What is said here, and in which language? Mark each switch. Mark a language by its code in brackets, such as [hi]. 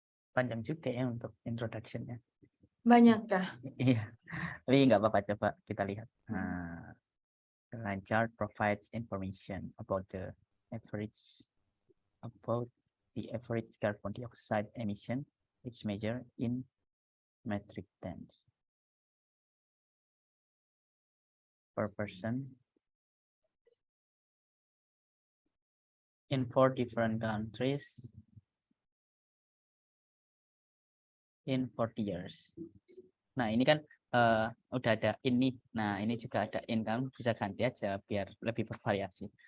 [id] Panjang juga ya untuk introduction-nya. Banyak kah? Iya, tapi nggak apa-apa, coba kita lihat. [en] The line chart provides information about the average carbon dioxide emission, which measure in metric tons per person in 4 different countries in 40 years. [id] Nah, ini kan udah ada ini. Nah, ini juga ada in, kan bisa ganti aja biar lebih bervariasi.